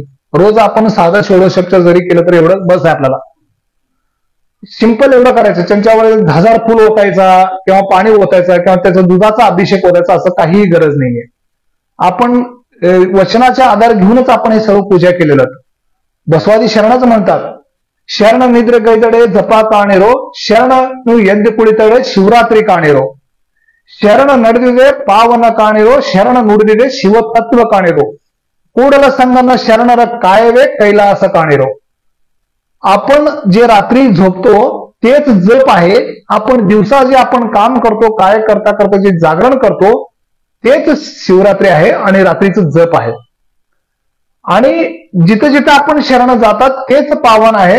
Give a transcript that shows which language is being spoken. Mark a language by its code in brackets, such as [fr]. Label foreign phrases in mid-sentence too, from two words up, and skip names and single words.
[mr] रोज आपण साधं षोडशोपचार जरी केलं तर एवढं बस आहे आपल्याला. सिंपल एवढं करायचं. त्यांच्यावर 1000 फुल ओतायचा किंवा पाणी ओतायचा किंवा त्याचा दुधाचा अभिषेक ओतायचा असं काहीही गरज नाहीये. आपण वचनाचा आधार घेऊनच आपण हे सर्व पूजा केलेलं. बसवादी शरणच म्हणतात, [kn] ಶರಣ ನಿದ್ರೆ ಗೈದಡೆ ಜಪ ಕಾಣಿರೋ, ಶರಣ ಎದ್ದು ಕುಳಿತಡೆ ಶಿವರಾತ್ರಿ ಕಾಣಿರೋ, ಶರಣ ನಡೆದಿದೆ ಪಾವನ ಕಾಣಿರೋ, ಶರಣ ನುಡಿದಿದೆ ಶಿವ ತತ್ವ ಕಾಣಿರೋ, ಕೂಡಲ ಸಂಗಮ ಶರಣರ ಕಾಯವೇ ಕೈಲಾಸ ಕಾಣಿರೋ. [mr] आपण जे रात्री झोपतो तेच जप आहे. आपण दिवसा जे आपण काम करतो, काय करता करता जे जागरण करतो तेच शिवरात्री आहे आणि रात्रीचं जप आहे. आणि जिथे जिथे आपण शरण जातात तेच पावन आहे.